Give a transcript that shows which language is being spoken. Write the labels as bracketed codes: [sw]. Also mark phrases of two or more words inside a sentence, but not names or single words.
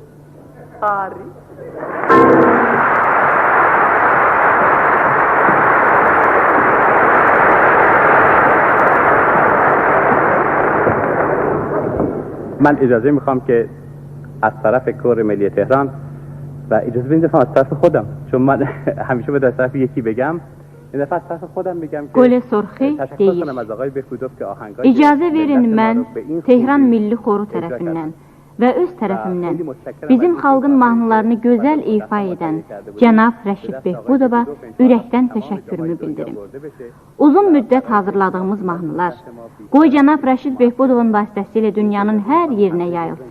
[fa] من اجازه میخوام که از طرف کور ملی تهران و اجازه بدید از طرف خودم، چون من همیشه باید از طرف یکی بگم، این دفعه از طرف خودم بگم که [az] Gol Sorxi deyir. İcazə verin mən Tehran Milli Xoru tərəfindən və öz tərəfimdən bizim xalqın mahnılarını gözəl ifa edən cənab Rəşid Behbudova ürəkdən təşəkkürümü bildirim. Uzun müddət hazırladığımız mahnılar qoy cənab Rəşid Behbudovun vasitəsilə dünyanın hər yerinə yayılsın.